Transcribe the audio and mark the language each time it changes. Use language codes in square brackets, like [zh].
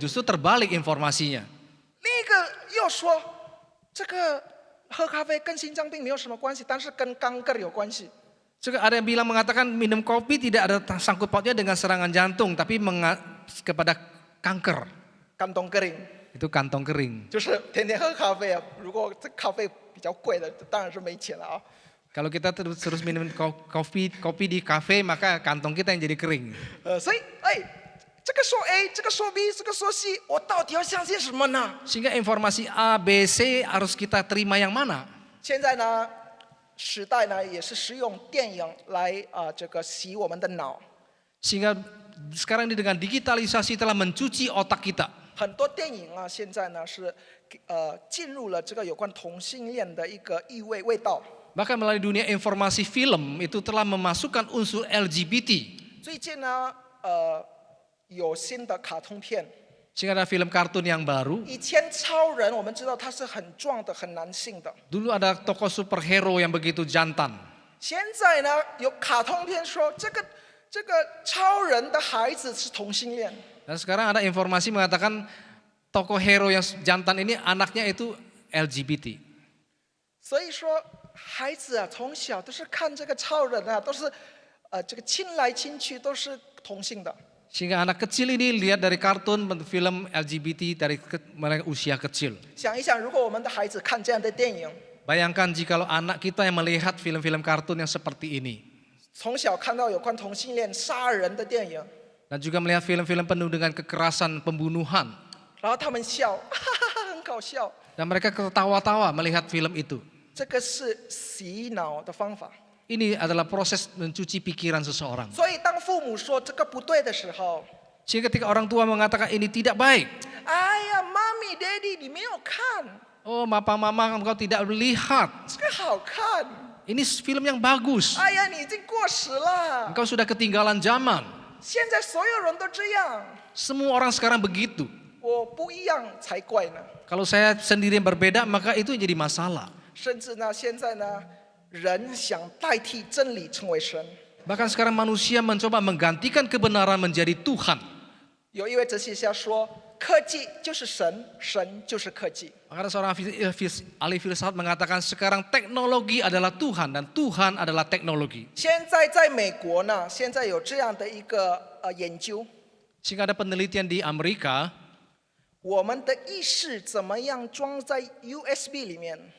[id] Justru terbalik informasinya. [zh] 另一个又说，这个喝咖啡跟心脏病没有什么关系，但是跟肝梗有关系。 [id] Juga ada yang bilang mengatakan minum kopi tidak ada sangkut pautnya dengan serangan jantung, tapi kepada kanker. [zh] 肝冬梗 [id] Itu kantong kering. [zh] 就是天天喝咖啡啊，如果这咖啡比较贵的，当然是没钱了啊。 [id] Kalau kita terus minum kopi di kafe, maka kantong kita yang jadi kering. [zh] 所以这个说 A， 这个说 B， 这个说 C， 我到底要相信什么呢？ [id] Sehingga informasi A, B, C harus kita terima yang mana? [zh] 现在呢，时代呢，也是使用电影来这个洗我们的脑。 [id] Sehingga sekarang ini dengan digitalisasi telah mencuci otak kita. [zh] 很多电影啊，现在呢是进入了这个有关同性恋的一个味道。 [id] Bahkan melalui dunia informasi film itu telah memasukkan unsur LGBT. [zh] 最近呢，有新的卡通片。 [id] Sehingga ada film kartun yang baru. [zh] 以前超人我们知道他是很壮的、很男性的。 [id] Dulu ada tokoh superhero yang begitu jantan. [zh] 现在呢，有卡通片说这个超人的孩子是同性恋。 [id] Dan sekarang ada informasi mengatakan tokoh hero yang jantan ini anaknya itu LGBT. [zh] 所以说，孩子啊，从小都是看这个超人啊，都是这个亲来亲去都是同性的。 [id] Sehingga anak kecil ini lihat dari kartun film LGBT dari mereka usia kecil. [zh] 想一想，如果我们的孩子看这样的电影， [id] Bayangkan jikalau anak kita yang melihat film-film kartun yang seperti ini. [zh] 从小看到有关同性恋杀人的电影， [id] Dan juga melihat film-film penuh dengan kekerasan pembunuhan. [zh] 然后他们笑，哈哈哈，很搞笑。 [id] Dan mereka ketawa-tawa melihat film itu. [zh] 这个是洗脑的方法。 [id] Ini adalah proses mencuci pikiran seseorang. [zh] 所以当父母说这个不对的时候， [id] Sehingga ketika orang tua mengatakan ini tidak baik. [zh] 哎呀，妈咪、daddy，你没有看， [id] Oh, papa mama engkau tidak melihat. [zh] 这个好看。 [id] Ini film yang bagus. [zh] 哎呀，你已经过时了。 [id] Engkau sudah ketinggalan zaman. [zh] 现在所有人都这样， [id] Semua orang sekarang begitu. [zh] 我不一样才怪呢。 [id] Kalau saya sendiri yang berbeda, maka itu jadi masalah. [zh] 甚至呢，现在呢，人想代替真理成为神。 [id] Bahkan sekarang manusia mencoba menggantikan kebenaran menjadi Tuhan. [zh] 有一位哲学家说，科技就是神，神就是科技。 [id] Maka ada seorang ahli filsafat mengatakan sekarang teknologi adalah Tuhan dan Tuhan adalah teknologi. [zh] 现在在美国呢，现在有这样的一个研究， [id] Sehingga ada penelitian di Amerika, [zh] 我们的意识怎么样装在 USB 里面，